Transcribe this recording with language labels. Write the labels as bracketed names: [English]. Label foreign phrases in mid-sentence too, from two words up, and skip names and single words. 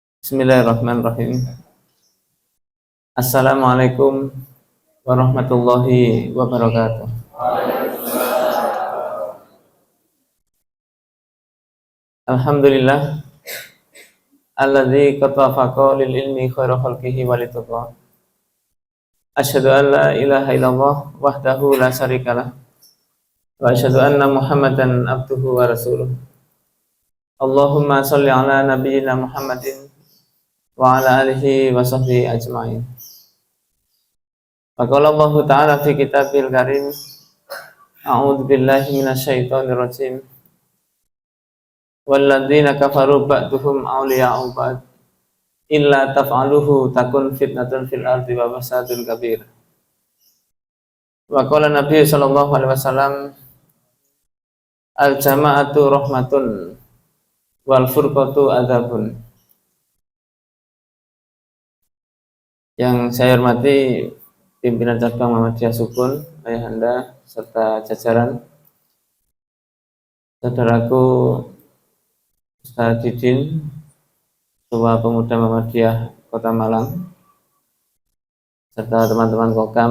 [Arabic] بسم الله الرحمن الرحيم. السلام عليكم ورحمة الله وبركاته. الحمد لله الذي قتفق للعلم خير خلقه والتقى. أشهد أن لا إله إلا الله وحده لا شريك له وأشهد أن محمدا عبده ورسوله. اللهم صل على نبينا محمد وعلى آله وصحبه أجمعين. فقال الله تعالى في الكتاب الكريم أعوذ بالله من الشيطان الرجيم. والذين كفروا بعضهم أولياء بعض إلا تفعلوه تكن فتنة في الأرض وفساد كبير. وقال النبي صلى الله عليه وسلم الجماعة رحمة والفرقة عذاب. [Indonesian] Yang saya hormati pimpinan cabang Muhammadiyah Sukun, ayahanda serta jajaran, saudaraku Ustaz Didin, Ketua Pemuda Muhammadiyah Kota Malang, serta teman-teman Kokam.